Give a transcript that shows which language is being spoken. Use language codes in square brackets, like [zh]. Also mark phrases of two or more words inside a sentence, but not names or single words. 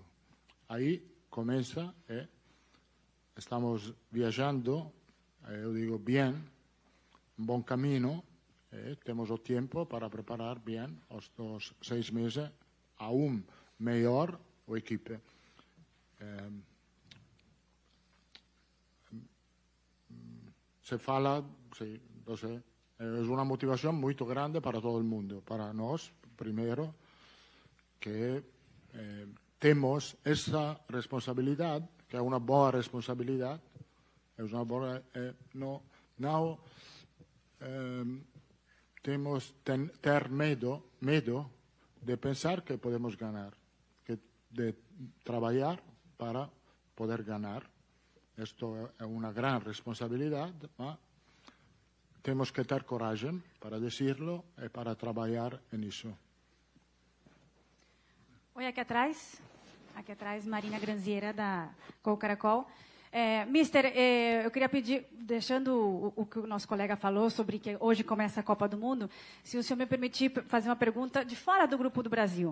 [pt] Aí começa e estamos viajando, eu digo bem, um bom caminho. Temos o tempo para preparar bem os 6 meses aún melhor o equipe. Se fala, [es] sí, entonces, es una motivación muy grande para todo el mundo. [pt] Para nós, primero, que temos [es] esa responsabilidad, [pt] que é uma boa responsabilidad, é uma boa, temos ter medo de pensar que podemos ganar, de trabalhar para poder ganar. [es] Esto [pt] é uma [es] gran responsabilidad, ¿no? [pt] Temos que ter coragem para decirlo e para trabalhar nisso. Oi, aqui atrás, Marina Granziera, da Gol Caracol. Mister, eu queria pedir, deixando o que o nosso colega falou sobre que hoje começa a Copa do Mundo, se o senhor me permitir fazer uma pergunta de fora do grupo do Brasil.